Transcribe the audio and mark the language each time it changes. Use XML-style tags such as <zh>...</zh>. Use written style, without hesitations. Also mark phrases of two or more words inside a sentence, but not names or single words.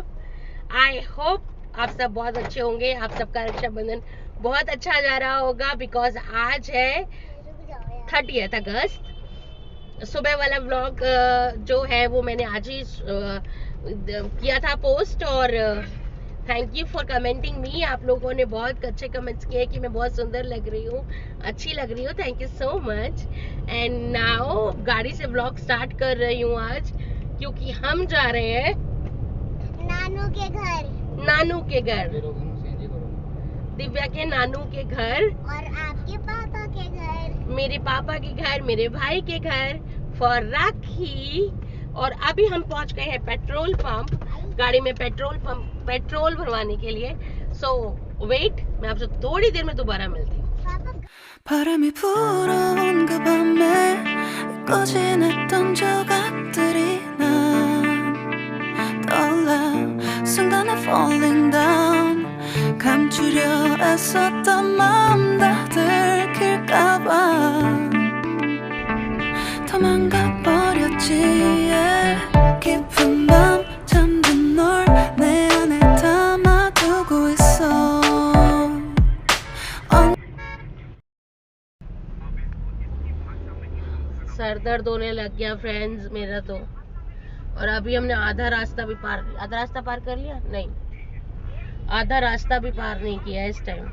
<en>I hope</en> <hi>आप सब बहुत अच्छे होंगे। आप सबका रक्षाबंधन बहुत अच्छा जा रहा होगा बिकॉज आज है 30 अगस्त। सुबह वाला व्लॉग जो है वो मैंने आज ही किया था पोस्ट, और</hi> <en>thank you for commenting me.</en> <hi>आप लोगों ने बहुत अच्छे कमेंट्स किए कि मैं बहुत सुंदर लग रही हूँ, अच्छी लग रही हूँ।</hi> <en>thank you so much. and now</en> <hi>गाड़ी से</hi> <en>vlog start</en> <hi>कर रही हूँ आज, क्योंकि हम जा रहे हैं नानू के घर। नानू के घर, दिव्या के नानू के घर, और आपके पापा के घर, मेरे पापा के घर, मेरे भाई के घर फॉर राखी। और अभी हम पहुंच गए हैं</hi> <en>petrol pump,</en> <hi>गाड़ी में पेट्रोल भरवाने के लिए।</hi> <en>so wait,</en> <hi>मैं आपसे थोड़ी देर में दोबारा मिलती हूँ।</hi> <ko>바람이 불어온 그 밤에 꺼진했던 조각들이 난 떠올라 순간에</ko> <en>falling down</en> <ko>감추려 애썼던 마음 다 들킬까봐 도망가 버렸지 깊은 밤 잠든 널 내 안에 담아두고 있어.</ko> <hi>सर दर्द होने लग गया फ्रेंड्स मेरा तो। और अभी हमने आधा रास्ता पार कर लिया नहीं, आधा रास्ता भी पार नहीं किया इस टाइम।</hi>